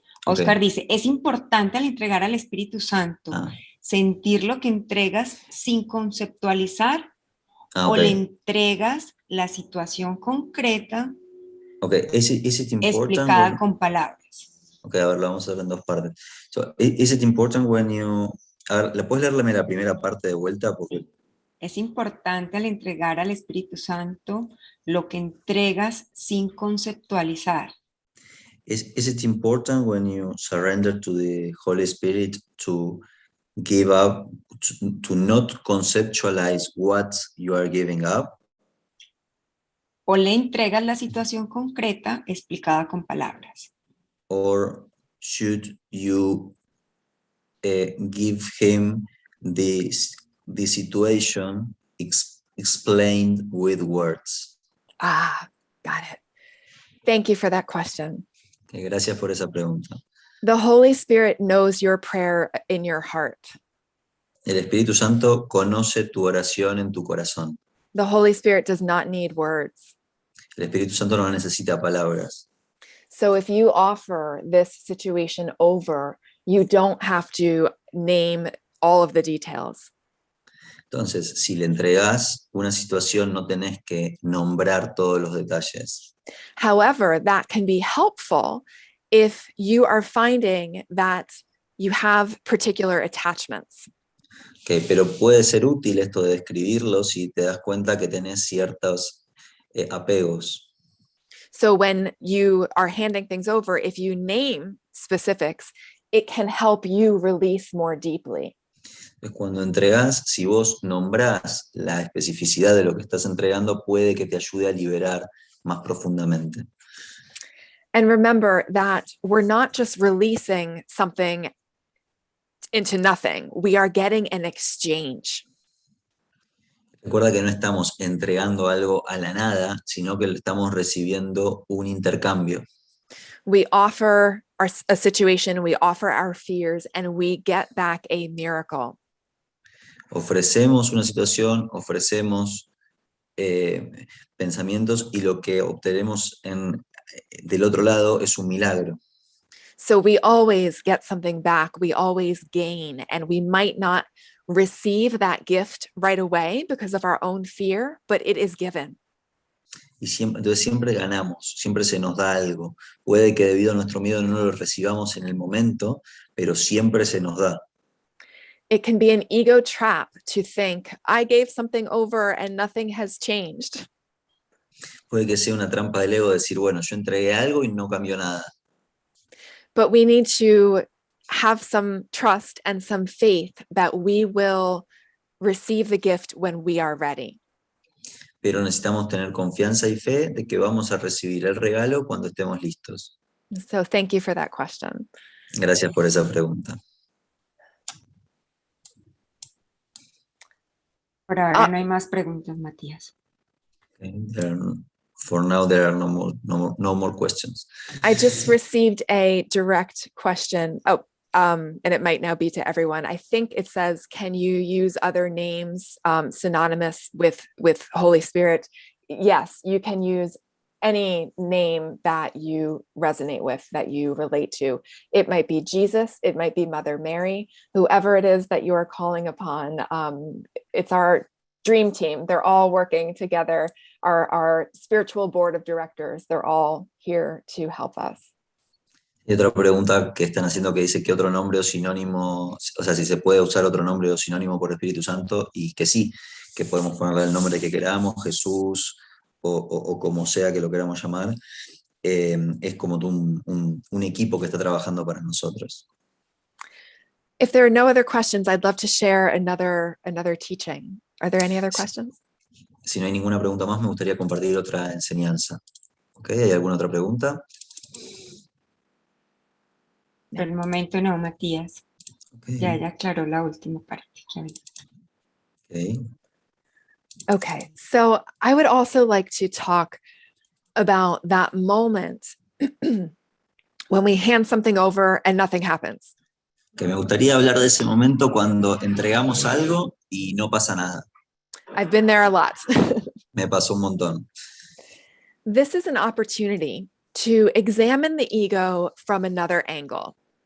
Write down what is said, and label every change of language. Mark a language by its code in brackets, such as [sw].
[es] Oscar Okay. dice, es importante al entregar al Espíritu Santo, sentir lo que entregas sin conceptualizar o le entregas la situación concreta [en] Is it important [es] explicada con palabras. Ok, a ver, lo vamos a ver en dos partes. [en] So, is it important when you... [es] A ver, ¿la puedes leerme la primera parte de vuelta? Porque... Es importante al entregar al Espíritu Santo lo que entregas sin conceptualizar. [en] Is it important when you surrender to the Holy Spirit to give up, to not conceptualize what you are giving up? [es] O le entregas la situación concreta explicada con palabras. [en] Or should you give him the situation explained with words? Got it. Thank you for that question. [es] Okay, gracias por esa pregunta. [en] The Holy Spirit knows your prayer in your heart. [es] El Espíritu Santo conoce tu oración en tu corazón. [en] The Holy Spirit does not need words. [es] El Espíritu Santo no necesita palabras. [en] So if you offer this situation over, you don't have to name all of the details. [es] Entonces, si le entregas una situación, no tenés que nombrar todos los detalles. [en] However, that can be helpful if you are finding that you have particular attachments. [es] Okay, pero puede ser útil esto de describirlo si te das cuenta que tenés ciertos apegos. [en] So when you are handing things over, if you name specifics, it can help you release more deeply. [es] Cuando entregas, si vos nombrás la especificidad de lo que estás entregando, puede que te ayude a liberar más profundamente. [en] And remember that we're not just releasing something into nothing. We are getting an exchange. [es] Recuerda que no estamos entregando algo a la nada, sino que estamos recibiendo un intercambio. [en] We offer a situation, we offer our fears, and we get back a miracle. [es] Ofrecemos una situación, ofrecemos pensamientos y lo que obtenemos del otro lado es un milagro. [en] So we always get something back, we always gain, and we might not receive that gift right away because of our own fear, but it is given. [es] Y entonces siempre ganamos, siempre se nos da algo. Puede que debido a nuestro miedo no lo recibamos en el momento, pero siempre se nos da. [en] It can be an ego trap to think, I gave something over and nothing has changed. [es] Puede que sea una trampa del ego decir, bueno, yo entregué algo y no cambió nada. [en] But we need to have some trust and some faith that we will receive the gift when we are ready. [es] Pero necesitamos tener confianza y fe de que vamos a recibir el regalo cuando estemos listos. [en] So thank you for that question. [es] Gracias por esa pregunta. Por ahora no hay más preguntas, Matías. [en] Okay, for now, there are no more questions. I just received a direct question. And it might now be to everyone. I think it says, can you use other names synonymous with Holy Spirit? Yes, you can use any name that you resonate with, that you relate to. It might be Jesus, it might be Mother Mary, whoever it is that you are calling upon. It's our dream team. They're all working together. Our spiritual board of directors, they're all here to help us. [es] Y otra pregunta que están haciendo que dice que otro nombre o sinónimo, o sea, si se puede usar otro nombre o sinónimo por Espíritu Santo, y que sí, que podemos ponerle el nombre que queramos, Jesús, o como sea que lo queramos llamar, es como un equipo que está trabajando para nosotros. [en] If there are no other questions, I'd love to share another teaching. Are there any other questions? [es] Si no hay ninguna pregunta más, me gustaría compartir otra enseñanza. ¿Okay? ¿Hay alguna otra pregunta? Por el momento no, Matías. Okay. Ya aclaró la última parte. [en] Okay, so I would also like to talk about that moment when we hand something over and nothing happens. [es] Que me gustaría hablar de ese momento cuando entregamos algo y no pasa nada. [en] I've been there a lot. [es] Me pasó un montón. [en] This is an opportunity to examine the ego from another angle.